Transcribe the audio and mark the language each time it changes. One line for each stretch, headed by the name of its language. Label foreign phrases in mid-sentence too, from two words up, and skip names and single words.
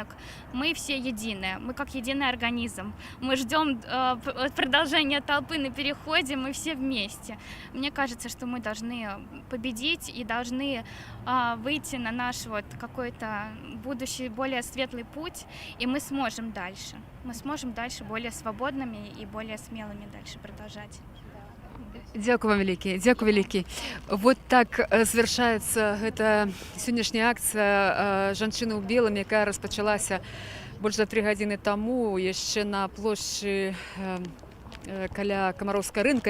Russian: Мы все единые, мы как единый организм. Мы ждем продолжения толпы на переходе, мы все вместе. Мне кажется, что мы должны победить и должны выйти на наш вот какой-то будущий более светлый путь, и мы сможем дальше. Мы сможем дальше более свободными и более смелыми дальше продолжать.
Belarusian: Дзякуй вам вялікі. Вот так завяршаецца гэта сённяшняя акцыя «Жанчыны ў белым», якая распачалася больш за 3 гадзіны таму яшчэ на плошчы каля Камароўскага рынка.